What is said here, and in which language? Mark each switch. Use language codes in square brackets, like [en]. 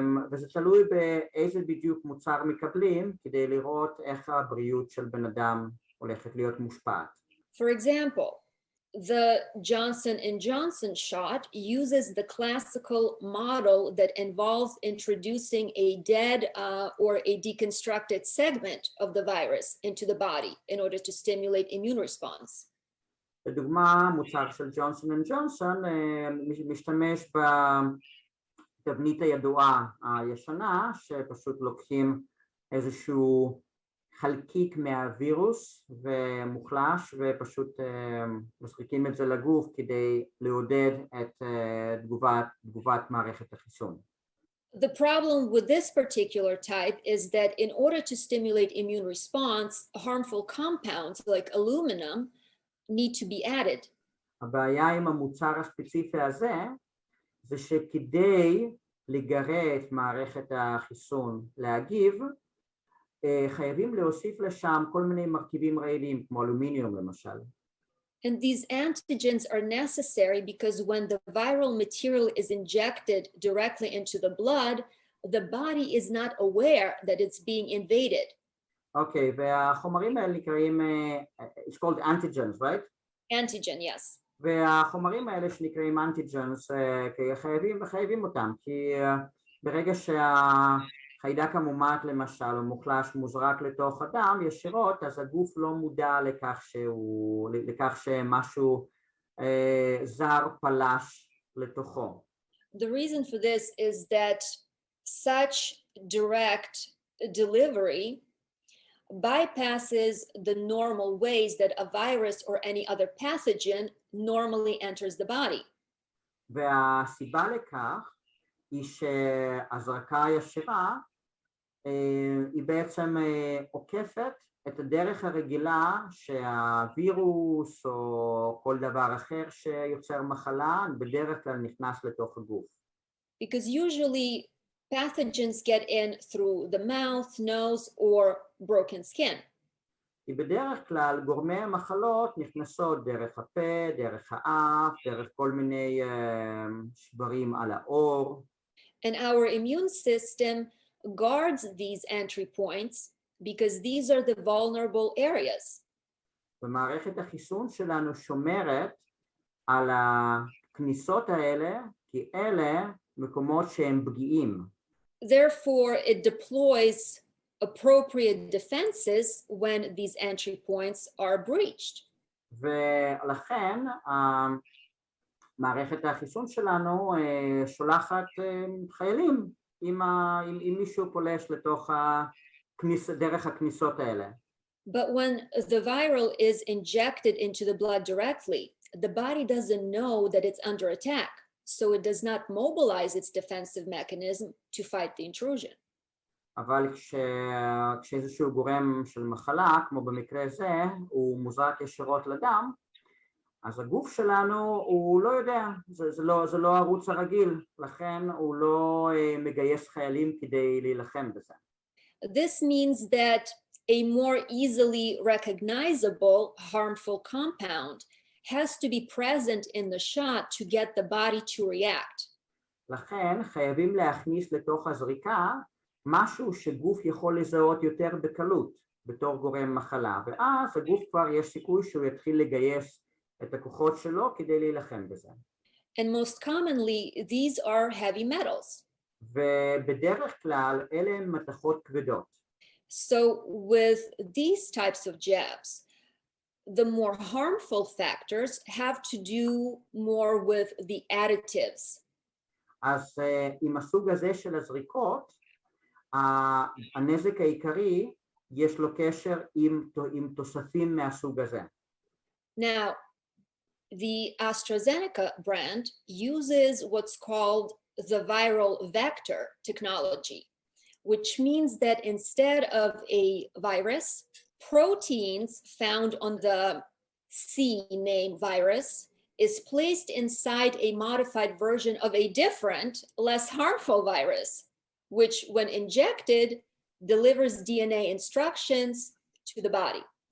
[he] וזה תלוי באיזה בדיוק מוצר מקבלים כדי לראות איך הבריאות של בן אדם הולכת להיות מושפעת. [en] For example, the Johnson & Johnson shot uses the classical model that involves introducing a dead or a deconstructed segment of the virus into the body in order to stimulate immune response. [he] לדוגמה, מוצר של ג'ונסון אנד ג'ונסון משתמש בתבנית הידועה הישנה, שפשוט לוקחים איזשהו חלקיק מהווירוס ומוחלש ופשוט מזריקים את זה לגוף כדי לעודד את תגובת מערכת החיסון. [en] The problem with this particular type is that in order to stimulate immune response, harmful compounds like aluminum need to be added. [he] הבעיה עם המוצר הספציפי הזה זה שכדי לגרה את מערכת החיסון להגיב, חייבים להוסיף לשם כל מיני מרכיבים רעילים, כמו אלומיניום למשל. [en] And these antigens are necessary because when the viral material is injected directly into the blood, the body is not aware that it's being invaded. [he] אוקיי, והחומרים האלה נקראים, [en] it's called antigens, right? Antigen, yes. [he] והחומרים האלה שנקראים antigens, חייבים אותם, כי ברגע שהחיידק המומת למשל, או מוחלש מוזרק לתוך הדם ישירות, אז הגוף לא מודע לכך שמשהו זר פלש לתוכו. [en] The reason for this is that such direct delivery bypasses the normal ways that a virus or any other pathogen normally enters the body. [he] והסיבה לכך היא שהזרקה הישירה היא בעצם עוקפת את הדרך הרגילה שהווירוס או כל דבר אחר שיוצר מחלה בדרך כלל נכנס לתוך הגוף. [en] Because usually pathogens get in through the mouth, nose, or broken skin. [he] כי בדרך כלל גורמי המחלות נכנסות דרך הפה, דרך האף, דרך כל מיני שברים על העור. [en] And our immune system guards these entry points because these are the vulnerable areas. [he] ומערכת החיסון שלנו שומרת על הכניסות האלה, כי אלה מקומות שהם פגיעים. [en] Therefore, it deploys appropriate defenses when these entry points are breached. [he] ולכן מערכת החיסון שלנו שולחת חיילים אם מישהו פולש לתוך דרך הכניסות האלה. [en] But when the viral is injected into the blood directly, the body doesn't know that it's under attack, so it does not mobilize its defensive mechanism to fight the intrusion. [he] אבל כשאיזשהו גורם של מחלה, כמו במקרה זה, הוא מוזרק ישירות לדם, אז הגוף שלנו הוא לא יודע, זה לא הערוץ הרגיל, לכן הוא לא מגייס חיילים כדי להילחם בזה. [en] This means that a more easily recognizable harmful compound has to be present in the shot to get the body to react. [he] לכן חייבים להכניס לתוך הזריקה משהו שגוף יכול לזהות יותר בקלות בתור גורם מחלה, ואז הגוף כבר יש סיכוי שהוא יתחיל לגייס את הכוחות שלו כדי להילחם בזה. [en] And most commonly, these are heavy metals. [he] ובדרך כלל אלה הן מתכות כבדות. [en] So with these types of jabs, the more harmful factors have to do more with the additives. [he] אז עם הסוג הזה של הזריקות, הנזק העיקרי יש לו קשר עם תוספים מהסוג הזה. [en] Now, the AstraZeneca brand uses what's called the viral vector technology, which means that instead of a virus, proteins found on the C name virus is placed inside a modified version of a different, less harmful virus, which when injected, delivers DNA instructions to the body.